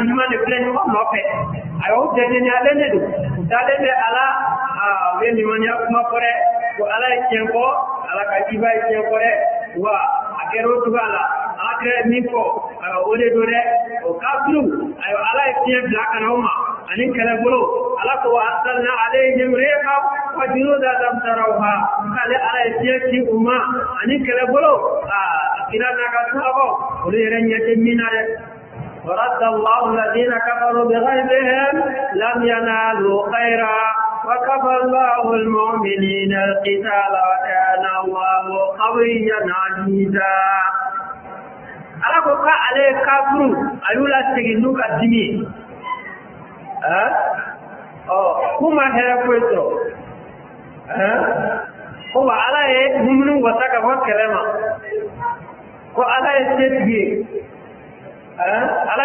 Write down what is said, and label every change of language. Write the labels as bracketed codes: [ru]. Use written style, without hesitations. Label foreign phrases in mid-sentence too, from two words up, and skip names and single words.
[bm] ɲuman de filɛ ɲɔgɔn nɔfɛ ayiwa u dɛngɛniyalen de don u dalen bɛ ala u ye limaniya kuma fɔ dɛ ko ala ye tiɲɛ fɔ ala ka jiba ye tiɲɛ fɔ dɛ wa a kɛra o cogoya la ala kɛra min fɔ o de don dɛ o kafiru ayiwa ala ye tiɲɛ bila ka na o ma ani kɛlɛbolo ala ko [ar] وأرسلنا عليهم ريحا وجنودا لم تروها [bm] k'ale ala ye tiɲɛ ci u ma ani kɛlɛbolo kira n'a ka sahabaw olu yɛrɛ ɲɛ tɛ min na dɛ [ar] ورد الله الذين كفروا بغيظهم لم ينالوا خيرا وكفى الله المؤمنين القتال وكان الله قويا عزيزا [bm] ala ko ka ale kafuru ayula teginu ka dimi kuma hera kweto ko ala ye mumunu wata ka wa kelema ko ala ye setigi ala